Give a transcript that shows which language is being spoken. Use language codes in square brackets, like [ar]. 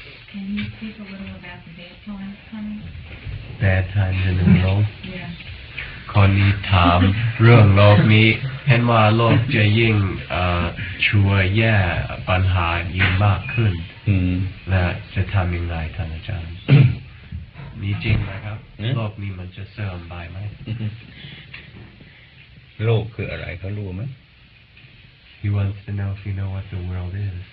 [en] Can you speak a little about the bad times coming? Bad times in the world. Yeah. [th] คนนี้ถามเรื่องโลกนี้เห็นว่าโลกจะยิ่งชั่วแย่ปัญหายิ่งมากขึ้นและจะทำยังไงท่านอาจารย์ มีจริงไหมครับโลกนี้มันจะเสื่อมไปไหม โลกคืออะไรเขารู้ไหม [en] He wants to know if you know what the world is.